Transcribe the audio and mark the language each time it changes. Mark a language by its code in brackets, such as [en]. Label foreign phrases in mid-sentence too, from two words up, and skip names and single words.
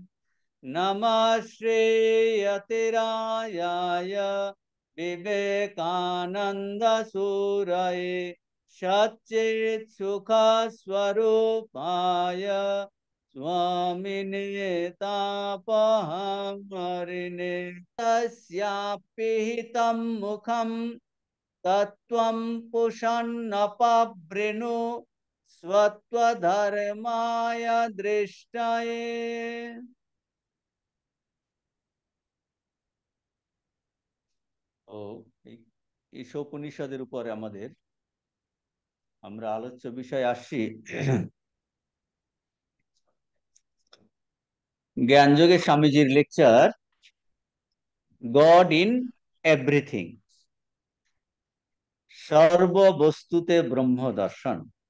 [sa] नमः श्रीयतिरायाय विवेकानंद सूरये सच्चित् सुख स्वरूपाय स्वामिने तापहरिणे तस्यापिहितं मुखं तत्त्वं पुषन्नपवृणु स्वत्वधर्माय दृष्टये। [bn] ও এই ঈশোপনিষদের উপরে আমরা আলোচ্য বিষয় আসছি। জ্ঞানযোগে স্বামীজির লেকচার [en] God in everything, [bn] সর্ববস্তুতে ব্রহ্ম দর্শন।